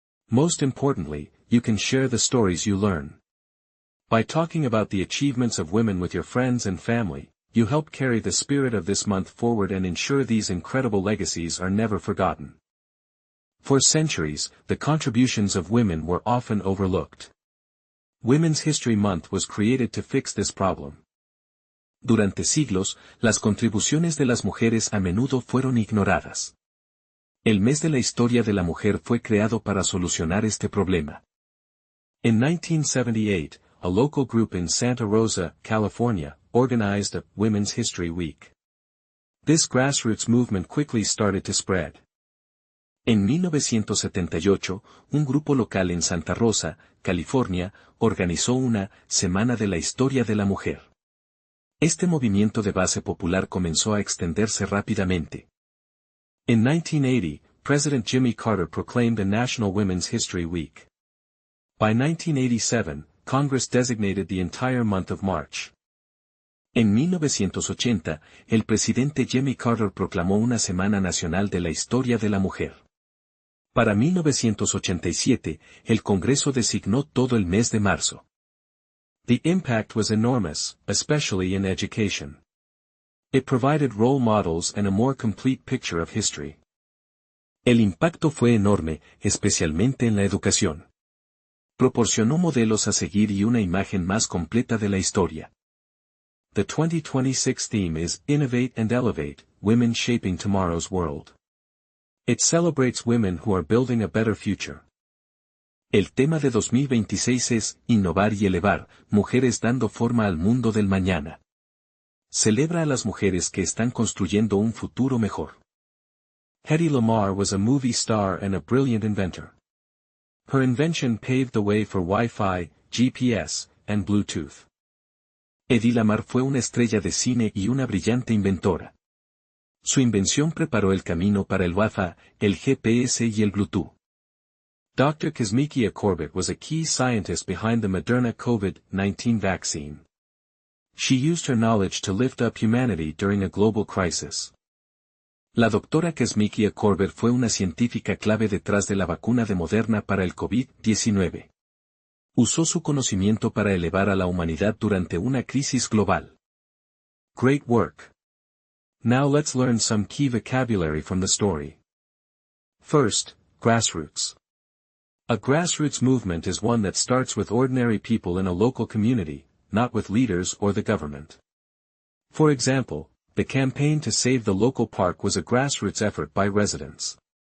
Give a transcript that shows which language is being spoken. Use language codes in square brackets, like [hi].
[en] Most importantly, you can share the stories you learn. By talking about the achievements of women with your friends and family, you help carry the spirit of this month forward and ensure these incredible legacies are never forgotten. For centuries, the contributions of women were often overlooked. Women's History Month was created to fix this problem. [es] Durante siglos, las contribuciones de las mujeres a menudo fueron ignoradas. El mes de la historia de la mujer fue creado para solucionar este problema. [en] In 1978, a local group in Santa Rosa, California, organized a Women's History Week. This grassroots movement quickly started to spread. [es] En 1978, un grupo local en Santa Rosa, California, organizó una Semana de la Historia de la Mujer. Este movimiento de base popular comenzó a extenderse rápidamente. [en] In 1980, President Jimmy Carter proclaimed a National Women's History Week. By 1987, Congress designated the entire month of March. [es] En 1980, el presidente Jimmy Carter proclamó una Semana Nacional de la Historia de la Mujer. Para 1987, el Congreso designó todo el mes de marzo. [en] The impact was enormous, especially in education. It provided role models and a more complete picture of history. [es] El impacto fue enorme, especialmente en la educación. Proporcionó modelos a seguir y una imagen más completa de la historia. [en] The 2026 theme is Innovate and Elevate, Women Shaping Tomorrow's World. It celebrates women who are building a better future. [es] El tema de 2026 es Innovar y elevar, mujeres dando forma al mundo del mañana. Celebra a las mujeres que están construyendo un futuro mejor. [en] Hedy Lamarr was a movie star and a brilliant inventor. Her invention paved the way for Wi-Fi, GPS, and Bluetooth. [es] Hedy Lamarr fue una estrella de cine y una brillante inventora. Su invención preparó el camino para el Wi-Fi, el GPS y el Bluetooth. [en] Dr. Kizzmekia Corbett was a key scientist behind the Moderna COVID-19 vaccine. She used her knowledge to lift up humanity during a global crisis. [es] La doctora Kizzmekia Corbett fue una científica clave detrás de la vacuna de Moderna para el COVID-19. Usó su conocimiento para elevar a la humanidad durante una crisis global. [en] Great work. Now let's learn some key vocabulary from the story. First, grassroots. A grassroots movement is one that starts with ordinary people in a local community, not with leaders or the government. For example, the campaign to save the local park was a grassroots effort by residents.